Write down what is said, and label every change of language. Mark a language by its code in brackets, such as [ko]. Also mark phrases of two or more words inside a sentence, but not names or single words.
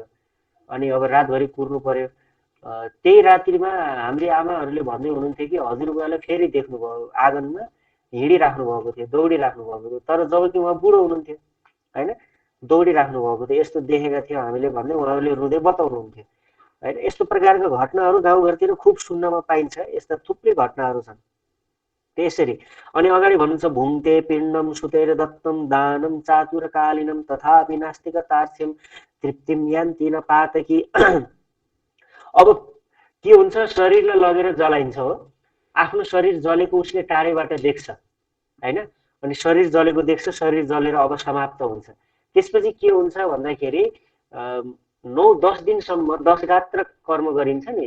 [ne] अनि अब रातभरि कुर्नु पर्यो। त्यही रात्रिमा हाम्री आमाहरूले भन्दै हुनुहुन्थ्यो कि हजुरबुवालाई फेरि देख्नुभयो, आँगनमा हिँडिराख्नु भएको थियो, दौडिराख्नु भएको थियो, तर जब कि उहाँ बुढो हुनुहुन्थ्यो होइन, दौडिराख्नु भएको थियो, यस्तो देखेका थियौँ हामीले भन्दै उहाँहरूले रुँदै बताउनुहुन्थ्यो होइन। यस्तो प्रकारका घटनाहरू गाउँघरतिर खुब सुन्नमा पाइन्छ, यस्ता थुप्रै घटनाहरू छन् त्यसरी। अनि अगाडि भन्नुहुन्छ [sa] भुङ्ते पिण्डम सुतेर दत्तम दानम चातुरकालीनम तथापि नास्तिक तार्क्ष्यम तृप्तिम यान्ति न पातकी। [ne] अब के हुन्छ, शरीरलाई लगेर जलाइन्छ हो, आफ्नो शरीर जलेको उसले टाढैबाट देख्छ होइन, अनि शरीर जलेको देख्छ, शरीर जलेर अब समाप्त हुन्छ। त्यसपछि के हुन्छ भन्दाखेरि 9-10 दिनसम्म 10 गात्र कर्म गरिन्छ नि।